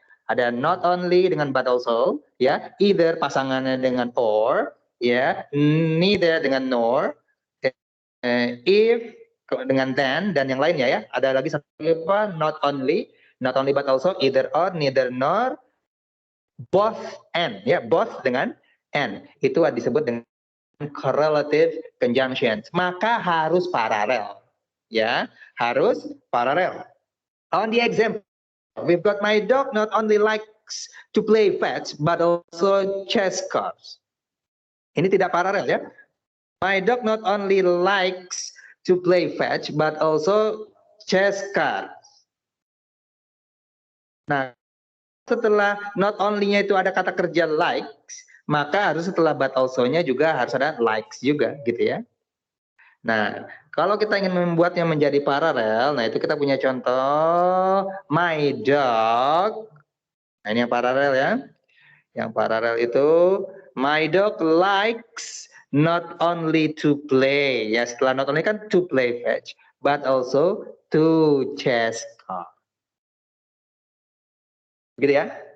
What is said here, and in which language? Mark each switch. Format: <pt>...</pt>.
<id>Ada not only dengan but also ya, either pasangannya dengan or ya, neither dengan nor, if dengan then dan yang lainnya ya. Ada lagi satu apa? Not only but also, either or, neither nor, both and ya, both dengan and. Itu disebut dengan correlative conjunctions. Maka harus paralel. Ya, harus paralel.</id> <en>On the example, we've got my dog not only likes to play fetch but also chess cards.</en> <id>Ini tidak paralel ya.</id> <en>My dog not only likes to play fetch but also chess cards.</en> <id>Nah, setelah not only-nya itu ada kata kerja likes, maka harus setelah but also-nya juga harus ada likes juga gitu ya. Nah, kalau kita ingin membuatnya menjadi paralel, nah itu kita punya contoh my dog. Nah, ini yang paralel ya. Yang paralel itu</id> <en>my dog likes not only to play.</en> <id>Ya, setelah not only kan</id> <en>to play fetch, but also to chess card.</en> <id>Begitu ya?</id>